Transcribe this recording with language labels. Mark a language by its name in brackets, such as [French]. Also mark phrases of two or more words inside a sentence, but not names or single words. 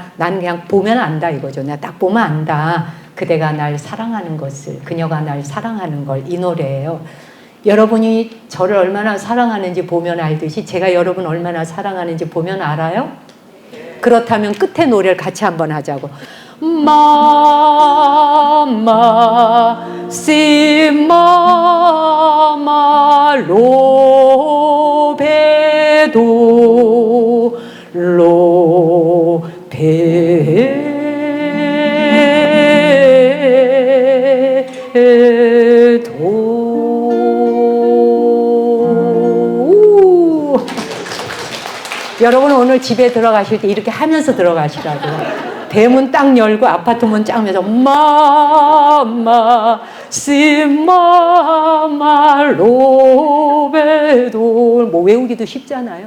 [Korean] 난 그냥 보면 안다 이거죠. 내가 딱 보면 안다. 그대가 날 사랑하는 것을, 그녀가 날 사랑하는 걸. 이 노래예요. 여러분이 저를 얼마나 사랑하는지 보면 알듯이 제가 여러분 얼마나 사랑하는지 보면 알아요? 그렇다면 끝에 노래를 같이 한번 하자고. [Italian] Mamma, si mamma lo vedo, lo vedo. [Korean] 여러분 오늘 집에 들어가실 때 이렇게 하면서 들어가시라고요. 대문 딱 열고 아파트 문 쫙 열면서 [Italian] mamma si mamma lo vedo [Korean] 뭐 외우기도 쉽잖아요.